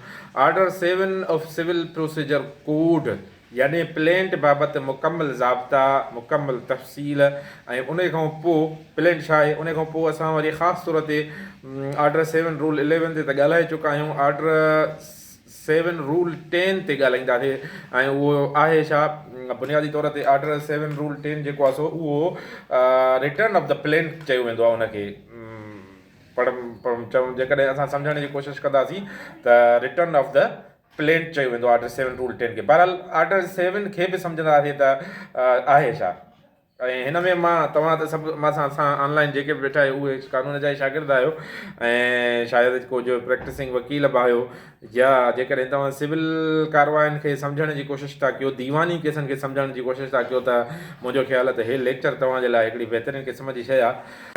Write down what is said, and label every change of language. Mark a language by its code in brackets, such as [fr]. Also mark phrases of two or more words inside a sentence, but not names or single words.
[en] Order 7 of Civil Procedure Code [sd] यानी प्लेंट बाबति मुकमल ज़ाब्ता, मुकमल तफ़सील ऐं उन खां पोइ प्लेंट छा आहे, उन खां पोइ असां वरी ख़ासि तौर ते ऑर्डर 7 रूल 11 ते त ॻाल्हाए चुका आहियूं। ऑर्डर 7 रूल 10 ते ॻाल्हाईंदासीं ऐं उहो आहे छा? बुनियादी तौर ते ऑर्डर 7 रूल 10 जेको आहे सो उहो [en] return of the plaint [sd] चयो वेंदो आहे उनखे। चऊं जेकॾहिं असां सम्झण जी कोशिशि कंदासीं त [en] return of the plaint [sd] चयो वेंदो आहे ऑर्डर 7 रूल 10 खे। बहरहाल ऑर्डर 7 खे बि सम्झंदासीं त आहे छा। ऐं हिन में मां तव्हां त सभु असां ऑनलाइन जेके बि वेठा आहियो उहे कानून जा ई शागिर्द आहियो ऐं शायदि को जो प्रैक्टिसिंग वकील बि आहियो, या जेकॾहिं तव्हां सिविल कारवायुनि खे सम्झण जी कोशिशि था कयो, दीवानी केसनि खे सम्झण जी कोशिशि था कयो, त मुंहिंजो ख़्यालु आहे त हे लेक्चर तव्हांजे लाइ हिकिड़ी बहितरीनु क़िस्म जी शइ आहे।